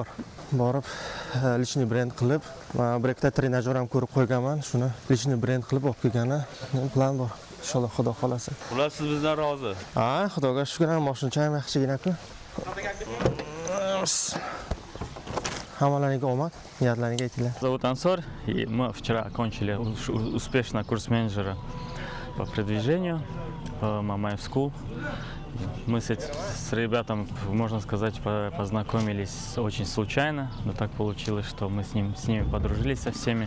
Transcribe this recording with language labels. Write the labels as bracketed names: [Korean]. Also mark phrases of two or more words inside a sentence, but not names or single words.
[Uzbek] Borib lичный brend qilib, bir ikkita trenajyor ham ko'rib qo'yganman. Shuni lичный brend qilib olib kelgani plan bor. Inshaalloh Xudo xolasa. Ular siz bizdan rozi. Ha, Xudoga shukr, ham moshincha ham yaxshigina-ku. Hammalariga omad, niyatlariga aytinglar. [Russian] Зовут Ансор, и мы вчера окончили успешно курс менеджера по продвижению в Mamayev School. Мы с ребятами, можно сказать, познакомились очень случайно, но так получилось, что мы с ними подружились со всеми.